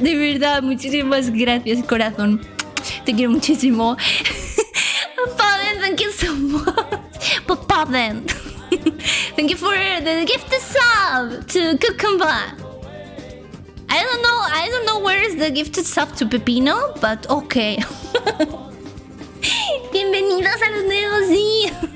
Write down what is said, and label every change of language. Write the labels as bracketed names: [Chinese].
[Spanish] De verdad, muchísimas gracias, corazón. Te quiero muchísimo. [English] Paden, thank you so much. But Paden, thank you for the gifted sub to Cucumber. I don't know where is the gifted sub to Pepino, but okay. [Spanish] Bienvenidos a los nuevos, sí.